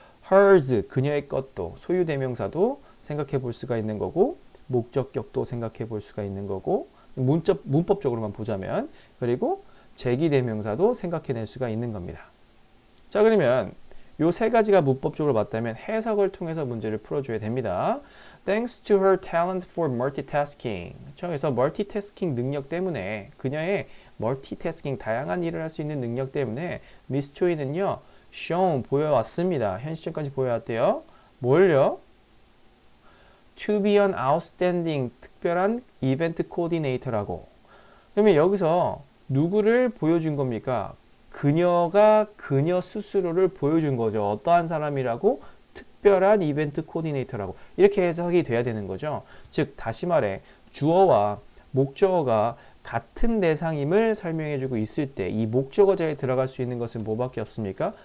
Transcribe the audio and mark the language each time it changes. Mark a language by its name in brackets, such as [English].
[Korean] hers, 그녀의 것도, 소유 대명사도 생각해 볼 수가 있는 거고 목적격도 생각해 볼 수가 있는 거고 문법적으로만 보자면 그리고 제기 대명사도 생각해낼 수가 있는 겁니다. 자, 그러면 요 세 가지가 문법적으로 맞다면 해석을 통해서 문제를 풀어줘야 됩니다. [English] Thanks to her talent for multitasking. [Korean] 그래서 멀티태스킹 능력 때문에 그녀의 멀티태스킹 다양한 일을 할 수 있는 능력 때문에 미스 초이는요 shown 보여왔습니다. 현 시점까지 보여왔대요. 뭘요? [English] To be an outstanding [Korean] 특별한 이벤트 코디네이터라고. 그러면 여기서 누구를 보여준 겁니까? 그녀가 그녀 스스로를 보여준 거죠. 어떠한 사람이라고? 특별한 이벤트 코디네이터라고. 이렇게 해석이 돼야 되는 거죠. 즉 다시 말해 주어와 목적어가 같은 대상임을 설명해주고 있을 때 이 목적어자에 들어갈 수 있는 것은 뭐밖에 없습니까?